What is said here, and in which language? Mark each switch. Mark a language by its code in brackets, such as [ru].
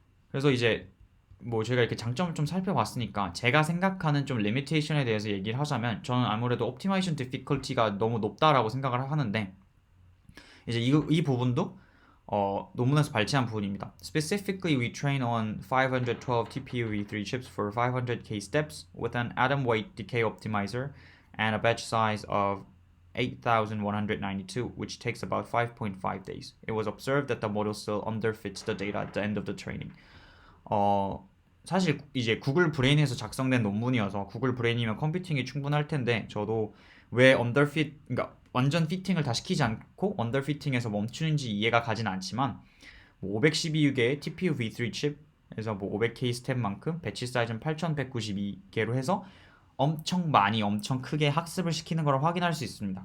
[ko] 그래서 이제 뭐 제가 이렇게 장점을 좀 살펴봤으니까 제가 생각하는 좀 limitation에 대해서 얘기를 하자면 저는 아무래도 optimization difficulty가 너무 높다라고 생각을 하는데 이제 이 부분도 논문에서 발췌한 부분입니다. [en] Specifically, we train on 512 TPU v3 chips for 500k steps with an atom weight decay optimizer and a batch size of 8,192, which takes about 5.5 days. It was observed that the model still underfits the data at the end of the training. [ko] 사실 이제 구글 브레인에서 작성된 논문이어서 구글 브레인이면 컴퓨팅이 충분할 텐데 저도 왜 언더핏, 그러니까 완전 피팅을 다 시키지 않고 언더피팅에서 멈추는지 이해가 가진 않지만 뭐 512개의 TPU v3 칩에서 뭐 500K 스텝만큼 배치 사이즈는 8192개로 해서 엄청 많이 엄청 크게 학습을 시키는 걸 확인할 수 있습니다.